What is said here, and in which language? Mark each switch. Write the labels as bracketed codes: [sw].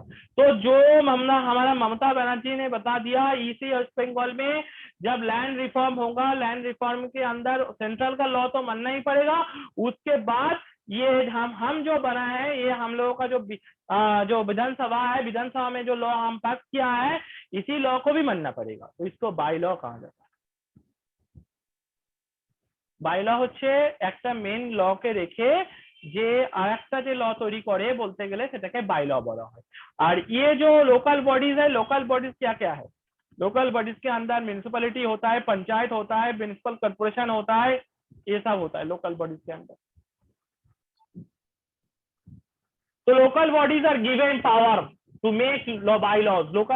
[hi] तो जो हमारा ममता बनर्जी ने बता दिया, इसी वेस्ट बंगाल में जब लैंड रिफॉर्म होगा, लैंड रिफॉर्म के अंदर सेंट्रल का लॉ तो मानना ही पड़ेगा। उसके बाद ये हम जो बना है, ये हम लोगों का जो विधानसभा है, विधानसभा में जो लॉ हम पास किया है, इसी लॉ को भी मानना पड़ेगा। तो इसको बाय लॉ कहा जाता है। [bn] बाय लॉ হচ্ছে একটা মেন লকে রেখে যে আরেকটা যে ল তৈরি করে বলতে গেলে সেটাকে বাই ল বলা হয়। [hi] আর ये जो लोकल बॉडीज है, लोकल बॉडीज क्या क्या है? लोकल बॉडीज के अंदर म्युनिसिपैलिटी होता है, पंचायत होता है, म्युनिसिपल कॉर्पोरेशन होता है, ये सब होता है लोकल बॉडीज के अंदर। [en] तो local bodies are given power to make law bylaws.